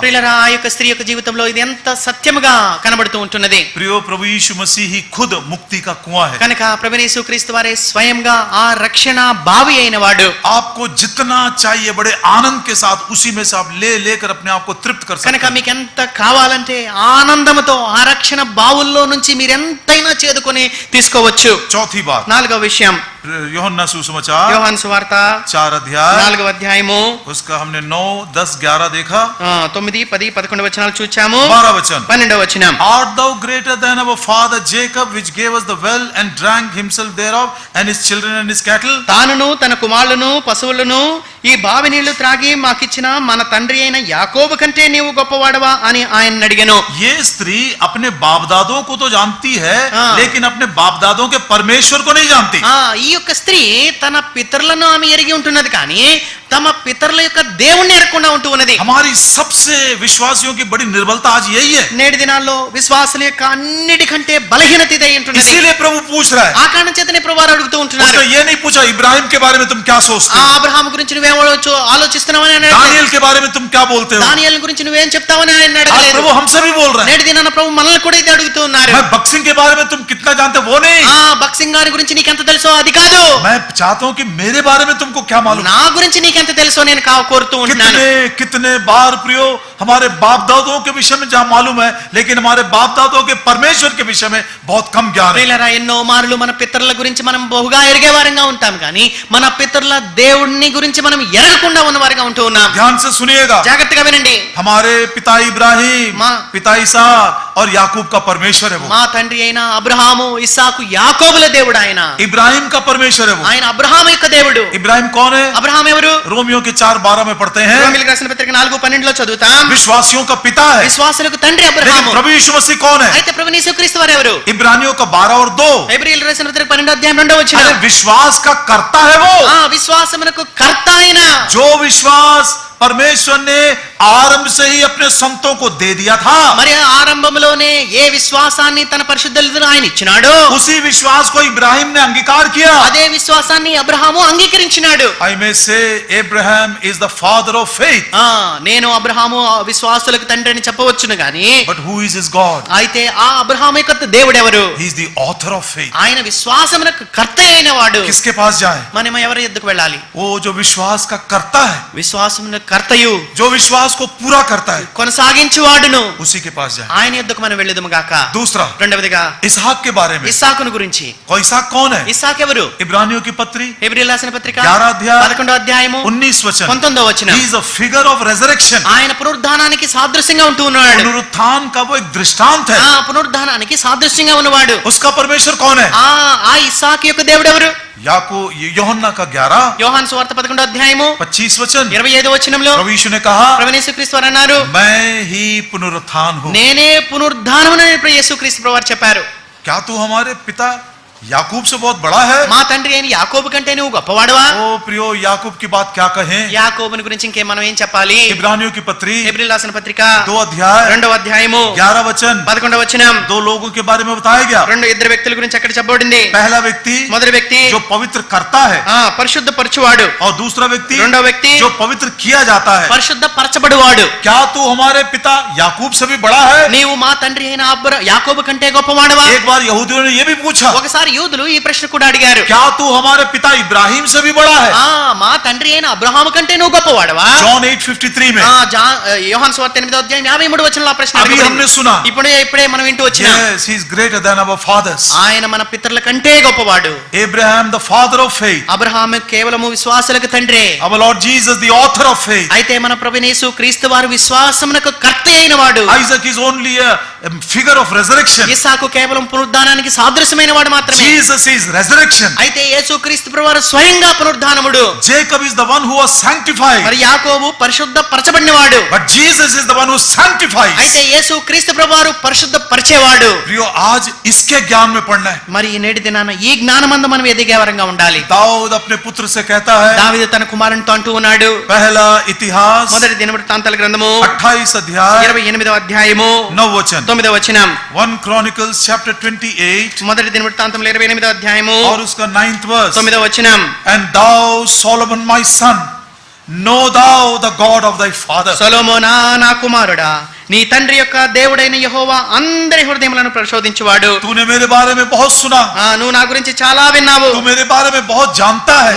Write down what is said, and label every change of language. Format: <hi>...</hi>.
<te>ప్రియులారా, ఆ యొక్క స్త్రీ యొక్క జీవితంలో ఇది ఎంత సత్యముగా కనబడుతూ ఉంటున్నది.</te> <hi>प्रियो, प्रभु यीशु मसीह ही खुद मुक्ति का कुआं है।</hi> <te>కనుక ప్రభువైన యేసుక్రీస్తు వారే స్వయంగా ఆ రక్షణ బావి అయిన వాడు.</te> <hi>आपको जितना चाहिए बड़े आनंद के साथ उसी में से आप लेकर अपने आप को तृप्त कर सकते</hi> <te>కనుక</te> <hi>हैं।</hi> <te>మీకు ఎంత కావాలంటే ఆనందముతో ఆ రక్షణ బావుల్లో నుంచి మీరు ఎంతైనా చేదుకొని తీసుకోవచ్చు.</te> <hi>चौथी बात,</hi> <te>4వ విషయం,</te> <hi>यूहन्ना सुसमाचार</hi> <te>యోహాను సువార్త</te> <hi>4 अध्याय</hi> <te>4వ అధ్యాయము</te> <hi>उसका हमने 9, 10, 11 देखा।</hi> <te>9, 10, 11 వచనాలు చూచాము.</te> <hi>12 वचन।</hi> <te>12వ వచనం.</te> <en>Art thou greater than our father Jacob, which gave us the well and drank himself thereof, and his children and his cattle?</en> <te>తానును తన కుమారులను పశువులను ఈ బావి నీళ్లు త్రాగి మాకిచ్చిన మన తండ్రి అయిన యాకోబు కంటే నీవు గొప్పవాడవా అని ఆయన అడిగాను.</te> <hi>ये स्त्री अपने बाप दादों को तो जानती है, हाँ। लेकिन अपने बाप दादों के परमेश्वर को नहीं जानती।</hi> <te>ఈ యొక్క స్త్రీ తన పితరులను ఆమె ఎరిగి ఉంటున్నది, కానీ తమ పితరుల యొక్క దేవుణ్ణి ఎరగకుండా ఉంటూ ఉన్నది.</te> <hi>हमारी सबसे विश्वासियों की बड़ी निर्बलता आज यही है.</hi> <te>నేటి దినాల్లో విశ్వాసుల యొక్క అన్నిటికంటే బలహీనత ఇదే ఉంటున్నది.</te> <hi>इसीलिए प्रभु पूछ रहा है.</hi> <te>ఆ కారణం చేతనే ప్రభువారు అడుగుతూ ఉంటున్నారు.</te> <hi>उसने ये नहीं पूछा इब्राहिम के बारे में तुम क्या सोचते हो,</hi> <te>అబ్రహాము గురించి నువ్వేం ఆలోచిస్తున్నావని ఆయన</te> <hi>दानियल के बारे में तुम क्या बोलते हो.</hi> <te>దానియేలు గురించి నువ్వేం చెప్తావని ఆయన</te> <hi>आज</hi> <te>అడగలేదు.</te> <hi>प्रभु हमसे भी बोल रहा है.</hi> <te>నేటి దినాన ప్రభు మనల్ని కూడా ఇది అడుగుతూ ఉన్నారు.</te> <hi>मैं बक्सिंग के बारे में तुम कितना जानते हो वो नहीं,</hi> <te>బక్సింగ్ గారి గురించి నీకెంత తెలుసో అది కాదు,</te> <hi>मैं चाहता हूं कि मेरे बारे में तुमको क्या मालूम.</hi> <te>నా గురించి నీకెంత తెలుసో నేను కోరుతూ ఉంటున్నాను.</te> <hi>कितने कितने बार प्रियो हमारे बाप दादों के विषय में जहां मालूम है, लेकिन हमारे बाप दादों के परमेश्वर के विषय में बहुत कम ज्ञान है.</hi> <te>ప్రియులారా, ఎన్నో మార్లు మన పితరుల గురించి మనం బహుగా ఎరిగేవారంగా ఉంటాం కానీ మన పితరుల దేవుణ్ణి గురించి మనం ఎరగకుండా ఉన్నవారుగా ఉంటూ ఉన్నాం.</te> <hi>ध्यान से सुनिएगा.</hi> <te>జాగ్రత్తగా వినండి.</te> <hi>हमारे पिता इब्राहिम, माँ- पिता इसहाक और याकूब का परमेश्वर है वो.</hi> <te>మా తండ్రి అయిన అబ్రహాము, ఇస్సాకు, యాకోబుల దేవుడు ఆయన.</te> <hi>इब्राहिम का परमेश्वर है वो.</hi> <te>ఆయన అబ్రహాము యొక్క దేవుడు.</te> <hi>इब्राहिम कौन है?</hi> <te>అబ్రహాం ఎవరు?</te> <hi>रोमियो के 4:12 में पढ़ते हैं</hi> <te>రోమీయులకు రాసిన పత్రిక 4:12 చదువుతాం.</te> <hi>विश्वासियों का पिता है.</hi> <te>విశ్వాసులకు తండ్రి</te> <hi>लेकिन</hi> <te>అబ్రహాము.</te> <hi>प्रभु यीशु मसीह कौन है?</hi> <te>అయితే ప్రభువు యేసుక్రీస్తు వారు ఎవరు?</te> <hi>इब्रानियों का 12 और 2.</hi> <te>హెబ్రీయులకు రాసిన పత్రిక 12:2</te> <hi>अरे विश्वास का कर्ता है वो.</hi> <te>విశ్వాసమునకు కర్త అయిన</te> <hi>जो विश्वास परमेश्वर ने आरंभ से ही अपने संतों को दे दिया था,</hi> <te>మరి ఆరంభంలోనే ఏ విశ్వాసాన్ని తన పరిశుద్ధులను ఆయన ఇచ్చినాడో</te> <hi>उसी विश्वास को इब्राहिम ने अंगीकार किया.</hi> <te>అదే విశ్వాసాన్ని Abraham అంగీకరించినాడు.</te> <en>I may say Abraham is the father of faith.</en> <te>నేను అబ్రహాము విశ్వాసులకు తండ్రి అని చెప్పవచ్చును గాని</te> <en>But who is his God?</en> <te>అయితే ఆ అబ్రహాము యొక్క దేవుడు ఎవరు?</te> <en>He is the author of faith.</en> <te>ఆయన విశ్వాసమునకు కర్త అయిన వాడు.</te> <hi>किसके पास जाए?</hi> <te>మనం ఎవరి ఎద్దుకు వెళ్ళాలి?</te> <hi>वो जो विश्वास का कर्ता है,</hi> <te>విశ్వాసమునకు కర్తయు</te> <hi>जो विश्वास को पूरा करता है,</hi> <te>కొనసాగించువాడును,</te> <hi>उसी के पास जाए.</hi> <te>ఆయన ఎద్దుకు మనం వెళ్ళదుము గాక.</te> <hi>दूसरा</hi> <te>రెండవదిగా</te> <hi>इसहाक के बारे में.</hi> <te>ఇస్సాకును గురించి.</te> <hi>इसहाक कौन है?</hi> <te>ఇస్సాకు ఎవరు?</te> <hi>इब्रानियों की पत्री</hi> <te>హెబ్రీయులకు రాసిన పత్రిక</te> <hi>11 अध्याय</hi> <te>11వ అధ్యాయము</te> <hi>19 वचन.</hi> <te>19వ వచనం.</te> <en>He is a figure of resurrection.</en> <te>ఆయన పునరుద్ధానానికి సాదృశ్యంగా ఉంటూ ఉన్నాడు.</te> <hi>पुनरुत्थान का वो एक दृष्टांत है.</hi> <te>పునరుద్ధానానికి సాదృశ్యంగా ఉన్నవాడు.</te> <hi>उसका परमेश्वर कौन है?</hi> <te>ఆ ఇస్సాకు యొక్క దేవుడు ఎవరు?</te> <hi>యోహన్నా का 11</hi> <te>యోహాను సువార్త 11వ అధ్యాయము</te> <hi>25 वचन.</hi> <te>25వ వచనంలో</te> <hi>प्रभु यीशु ने कहा,</hi> <te>ప్రభువు యేసుక్రీస్తు వారు అన్నారు,</te> <hi>मैं ही पुनरुत्थान हूं.</hi> <te>నేనే పునరుద్ధానమునని ప్రభు యేసుక్రీస్తు వారు చెప్పారు.</te> <hi>क्या तू हमारे पिता याकूब से बहुत बड़ा है?</hi> <te>మా తండ్రి అయిన యాకోబు కంటే నువ్వు గొప్పవాడవా?</te> <hi>ओ प्रियो, याकूब की बात क्या कहें.</hi> <te>యాకోబుని గురించి ఇంకే మనం ఏం చెప్పాలి?</te> <hi>इब्रानियों की पत्री</hi> <te>హెబ్రీయులకు రాసిన పత్రిక</te> <hi>2 अध्याय</hi> <te>2వ అధ్యాయము</te> <hi>11 वचन.</hi> <te>11వ వచనం.</te> <hi>2 लोगों के बारे में बताया गया.</hi> <te>ఇద్దరు వ్యక్తుల గురించి అక్కడ చెప్పబడింది.</te> <hi>पहला व्यक्ति</hi> <te>మొదటి వ్యక్తి</te> <hi>जो पवित्र करता है,</hi> <te>పరిశుద్ధ పరచువాడు.</te> <hi>और दूसरा व्यक्ति</hi> <te>రెండవ వ్యక్తి</te> <hi>जो पवित्र किया जाता है.</hi> <te>పరిశుద్ధ పరచబడువాడు.</te> <hi>क्या तू हमारे पिता याकूब से भी बड़ा है?</hi> <te>నీవు మా తండ్రి అయిన యాకోబు కంటే గొప్పవాడవా?</te> <hi>एक बार यहूदियों ने यह भी पूछा,</hi> <te>ఒకసారి యూదులు ఈ ప్రశ్న కూడా అడిగారు.</te> <hi>क्या तू हमारे पिता इब्राहिम से भी बड़ा है?</hi> <te>మా తండ్రి అయిన అబ్రహాము కంటే నువ్వు గొప్పవాడవా?</te> <hi>जॉन 8:53 में.</hi> <te>యోహాను సువార్త 8వ అధ్యాయం 53వ వచనంలో ఆ ప్రశ్న</te> <hi>अभी</hi> <te>అడగబడింది.</te> <hi>हमने सुना.</hi> <te>ఇప్పుడే మనం వింటూ వచ్చినాం.</te> <en>Yes, he is greater than our fathers.</en> <te>ఆయన మన పితరుల కంటే గొప్పవాడు.</te> <en>Abraham, the father of faith.</en> <te>Abraham కేవలము విశ్వాసులకు తండ్రి.</te> <en>Our Lord Jesus, the author of faith.</en> <te>అయితే మన ప్రభువైన యేసు క్రీస్తు వారు విశ్వాసమునకు కర్త అయిన వాడు.</te> <en>Isaac is only a figure of resurrection.</en> <te>ఇస్సాకు కేవలం పునరుద్ధానానికి సాదృశ్యమైన వాడు మాత్రమే.</te> <en>Jesus is resurrection.</en> <te>అయితే యేసు క్రీస్తు ప్రభువారు స్వయంగా పునరుద్ధానముడు.</te> <en>Jacob is the one who was sanctified.</en> <te>మరి యాకోబు పరిశుద్ధ పరచబడినవాడు.</te> <en>But Jesus is the one who sanctifies.</en> <te>అయితే యేసు క్రీస్తు ప్రభువారు పరిశుద్ధ పరిచేవాడు.</te> <hi>प्रियो, आज इसके ज्ञान में पढ़ना है.</hi> <te>మరి ఈ నేటి దినాన ఈ జ్ఞానమందు మనం ఎదిగేవరంగా ఉండాలి.</te> <hi>दाऊद अपने पुत्र से कहता है,</hi> <te>దావీదు తన కుమారునితో అంటూ ఉన్నాడు.</te> <hi>पहला इतिहास</hi> <te>మొదటి దినవృత్తాంతాల గ్రంథము</te> <hi>28 अध्याय</hi> <te>28వ అధ్యాయము</te> <hi>9 वचन.</hi> <te>9వ వచనం.</te> <en>1 Chronicles chapter 28</en> <te>మొదటి దినవృత్తాంతంలో 28వ అధ్యాయము</te> <hi>और उसका</hi> <en>9th verse.</en> <te>9వ వచనం.</te> <en>And thou, Solomon my son, know thou the God of thy father.</en> <te>సొలొమోనా నా కుమారుడా, నీ తండ్రి యొక్క దేవుడైన యెహోవా అందరి హృదయములను పరిశోధించువాడు.</te> <hi>तूने मेरे बारे में बहुत सुना.</hi> <te>నువ్వు నా గురించి చాలా విన్నావు.</te> <hi>तू मेरे बारे में बहुत जानता है.</hi>